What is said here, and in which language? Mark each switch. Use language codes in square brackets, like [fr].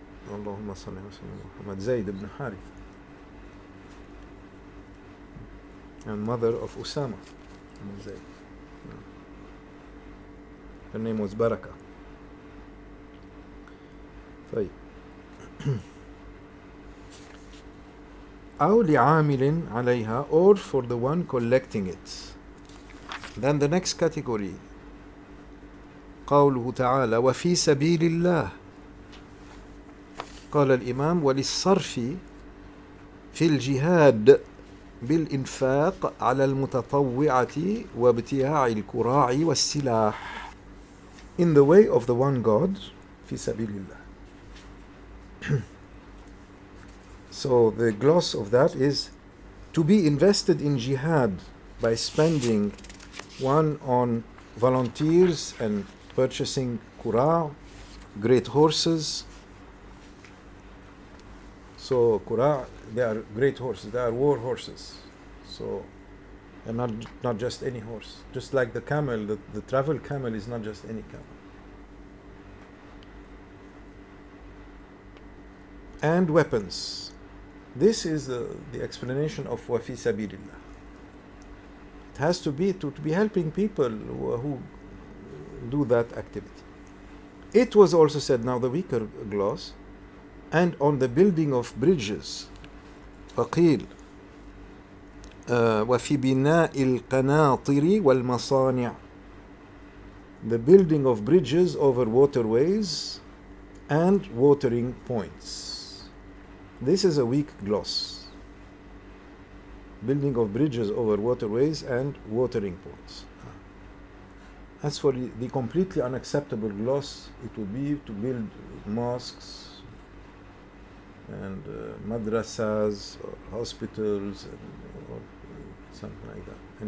[en] Allahumma salli wa sallam Muhammad, Zayd ibn Harith, and mother of Usama ibn Zayd. Her name was Barakah. [ar] طيب. أو لعامل عليها, [en] or for the one collecting it. Then the next category, [ar] قوله تعالى وفي سبيل الله. قال الإمام وللصرف في الجهاد بالإنفاق على المتطوعة وابتياع الكراع والسلاح [en] in the way of the one God [ar] في سبيل الله. [en] So the gloss of that is to be invested in jihad by spending one on volunteers and purchasing kura, great horses. So kura, they are great horses, they are war horses. So, and not just any horse. Just like the camel, the travel camel is not just any camel. And weapons. This is the explanation of wafi sabilillah. It has to be helping people who do that activity. It was also said, now the weaker gloss, and on the building of bridges. [ar] فقيل وفي بناء القناطر والمصانع. [en] The building of bridges over waterways and watering points. This is a weak gloss. Building of bridges over waterways and watering points. As for the completely unacceptable gloss, it would be to build mosques and madrasas or hospitals or something like that.